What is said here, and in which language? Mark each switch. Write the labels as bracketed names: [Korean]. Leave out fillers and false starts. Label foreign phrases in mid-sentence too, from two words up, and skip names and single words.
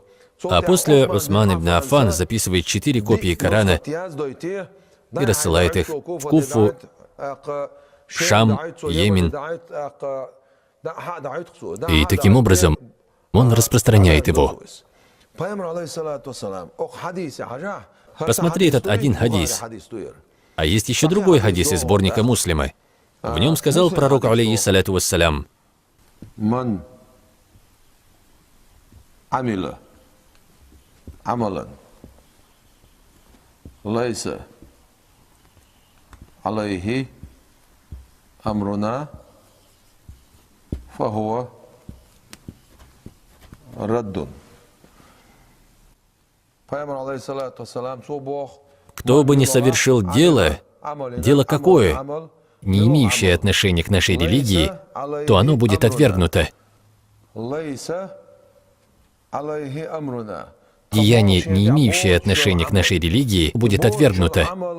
[Russian] А после Усман ибн Аффан записывает 4 копии Корана и рассылает их в Куфу, Шам, Йемен. И таким образом он распространяет его. Посмотри этот один хадис. А есть еще другой хадис из сборника Муслима. В нем сказал пророк, [Arabic] عليه الصلاة والسلام: عمل عملا ليس عليه أمرنا فهو رد. [Russian] Кто бы ни совершил дело, дело какое? не имеющее отношения к нашей религии, то оно будет отвергнуто. Деяние, не имеющее отношения к нашей религии, будет отвергнуто.